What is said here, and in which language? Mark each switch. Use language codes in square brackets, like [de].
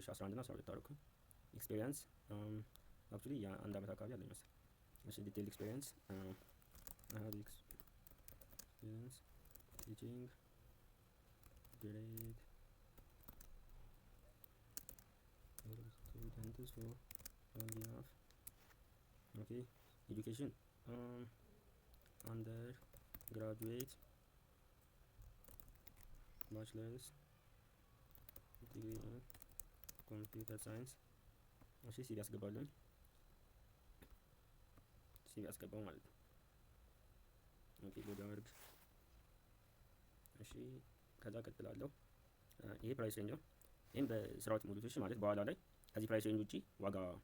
[am] እሺ 11 እና 12 አልኩኝ። ኤክስፒሪየንስ አክቹሊ የአንድ አመት አካባቢ አለኝ መሰለኝ። እሺ ዲቴይል ኤክስፒሪየንስ [en] I have experience teaching grade students for long enough. Okay, education undergraduate bachelor's degree in computer science. [am] እሺ ሲቪ አስገባለሁ። ሲቪ አስገባው ማለት ነው። ኦኬ ሎድ አድርግ። እሺ ከዛ ቀጥላለሁ። ይሄ ፕራይስ ሬንጅ ነው። ይሄን በስራው ሙሉት። እሺ ማለት በኋላ ላይ ከዚህ ፕራይስ ሬንጅ ውጪ ዋጋ